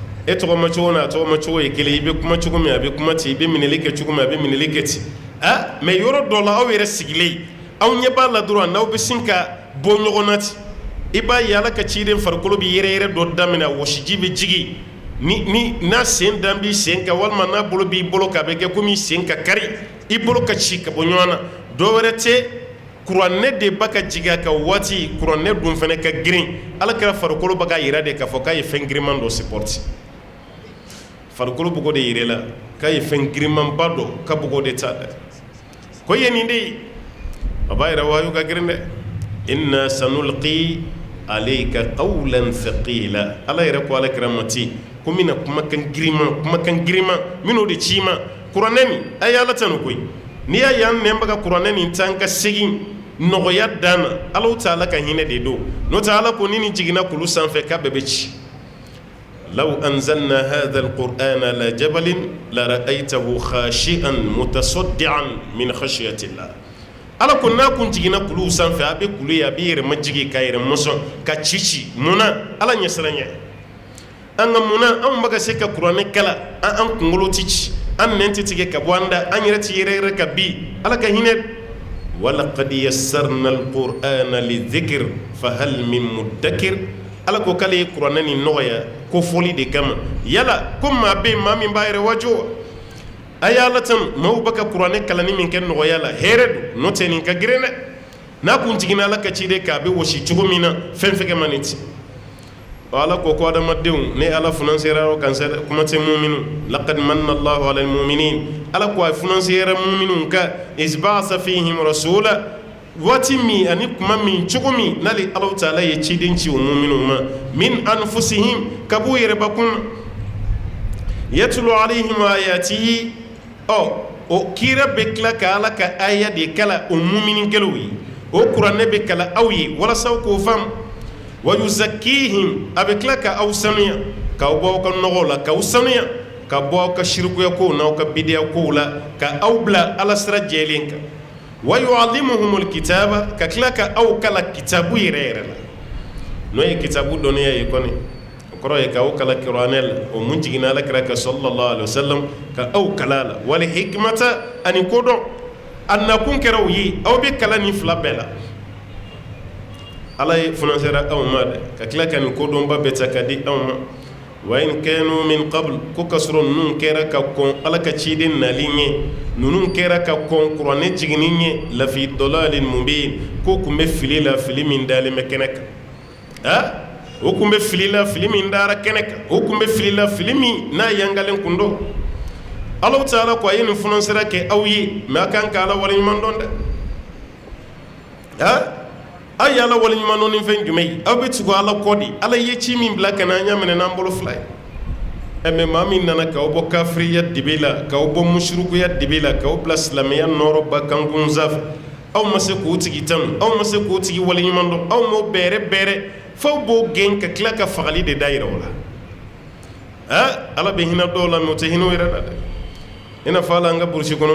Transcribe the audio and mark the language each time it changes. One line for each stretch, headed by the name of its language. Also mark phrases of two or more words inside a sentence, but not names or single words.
Bambara: e tɔgɔ ma cogo n'a tɔgɔ ma cogo ye kelen i bɛ kuma cogo min a bɛ kuma ten i bɛ minɛli kɛ cogo min a bɛ minɛli kɛ ten mais yɔrɔ dɔ la aw yɛrɛ sigilen aw ɲɛ b'a la dɔrɔn n'aw bɛ sin ka bɔ ɲɔgɔn na ten i b'a ye Ala ka ciden farikolo bɛ yɛrɛ dɔ daminɛ wɔsiji bɛ jigin n'a sen dan b'i sen kan walima n'a bolo b'i bolo kan a bɛ kɛ komi i sen ka kari i bolo ka ci ka bɔ ɲɔgɔn na dɔ wɛrɛ tɛ kuranɛ de ba ka jigin a kan waati kuranɛ dun fana ka girin Ala kɛra farikolo bɛ ka yira de k'a fɔ k'a ye fɛn giriman dɔ supporter farikolo bɛ k'o de yira la k'a ye fɛn girimanba dɔ ka bɛ k'o de ta dɛ ko ye nin de ye a b'a yira wayu ka girin dɛ
Arabic: إنا سنلقي عليك قولا ثقيلا
Bambara: Ala yɛrɛ ko Ala kɛra mati ko mina kumakan giriman min'o de ci ma kuranɛ nin a ye Ala tanu koyi n'i y'a ye an nɛnbaga kuranɛ nin tan ka segin nɔgɔya dan na Ala Ta'ala ka hinɛ de don n'o tɛ Ala ko ni nin jiginna kulu sanfɛ k'a bɛɛ bɛ ci
Arabic: لو أنزلنا هذا القرآن على جبل لرأيته خاشعا متصدعا من خشية الله
Bambara: Ala ko n'a kun jiginna kulu sanfɛ a bɛ kulu ye a bɛ yɛrɛ majigi ka yɛrɛ mɔsɔn ka ci munna Ala ɲɛsiranɲɛ an ka munna anw bɛ ka se ka kuranɛ kala an kunkolo tɛ ci an nɛn tɛ tigɛ ka bɔ an da an yɛrɛ tɛ yɛrɛ ka bi Ala ka hinɛ
Arabic: ولقد يسرنا القرآن للذكر فهل من مدكر
Bambara: Ala ko k'ale ye kuranɛ nin nɔgɔya ko fɔli de kama yala ko maa bɛ yen maa min b'a yɛrɛ wajo wa a ye Ala tanu maaw bɛ ka kuranɛ kalanni min kɛ nɔgɔya la hɛrɛ don n'o tɛ nin ka girin dɛ n'a kun jiginna Ala ka ciden k'a bɛ wɔsi cogo min na fɛn fɛn kɛ man nin ten Ala ko adamadenw ne Ala financera aw kan sɛ kuma tɛ mu'minu
Arabic: لقد من الله على المؤمنين
Bambara: Ala ko a financera mu'minun kan
Arabic: إذ بعث فيهم رسولا
Bambara: waati min ani kuma min cogo min n'ale Ala Ta'ala ye ciden ci o mu'minun ma
Arabic: من أنفسهم
Bambara: ka b'u yɛrɛ bakun
Arabic: يتلو عليهم آياته
Bambara: o kira bɛ tila ka Ala ka aya de kala o mu'minin kɛlaw ye o kuranɛ bɛ kala aw ye walasa aw k'o faamu wa yuzakkihim a bɛ tila ka aw sanuya k'aw bɔ aw ka nɔgɔw la k'aw sanuya ka bɔ aw ka shirikuya kow n'aw ka bidiya kow la ka aw bila Ala sira jɛlen kan
Arabic: ويعلمهم الكتاب
Bambara: ka tila ka aw kala kitabu yɛrɛ la n'o ye kitabu dɔnniya ye kɔni o kɔrɔ ye k'aw kala kuranɛ la o mun jiginna Ala kira kan
Arabic: صلى الله عليه وسلم
Bambara: ka aw kala la
Arabic: والحكمة
Bambara: ani kodɔn a nakun kɛra o ye aw bɛ kala nin fila bɛɛ la Ala ye financera aw ma dɛ ka tila ka nin kodɔnba bɛɛ ta ka di aw ma
Arabic: وإن كانوا من قبل
Bambara: ko ka sɔrɔ ninnu kɛra ka kɔn Ala ka ciden nali ɲɛ ninnu kɛra ka kɔn kuranɛ jiginni ɲɛ
Arabic: لفي ضلال مبين
Bambara: ko kun bɛ fili la fili min dalen bɛ kɛnɛ kan o kun bɛ fili la fili min dara kɛnɛ kan o kun bɛ fili la fili min n'a yangalen kun don Ala Ta'ala ko a ye nin financera kɛ aw ye mais a kan ka Ala waleɲuman dɔn dɛ aw ye Ala waleɲuman dɔn ni fɛn jumɛn ye aw bɛ tugu Ala kɔ de Ala ye ci min bila ka na an y'a minɛ n'an bolo fila ye mais maa min nana k'aw bɔ kafiriya dibe la k'aw bɔ mushrikuya dibe la k'aw bila silamɛya nɔrɔba kankun sanfɛ aw ma se k'o tigi tanu aw ma se k'o tigi waleɲuman dɔn aw m'o bɛrɛ f'aw b'o gɛn ka tila ka fagali de da yira o la Ala bɛ hinɛ dɔw la mais o tɛ hinɛ o yɛrɛ la dɛ i n'a fɔ hali an ka burusi kɔnɔ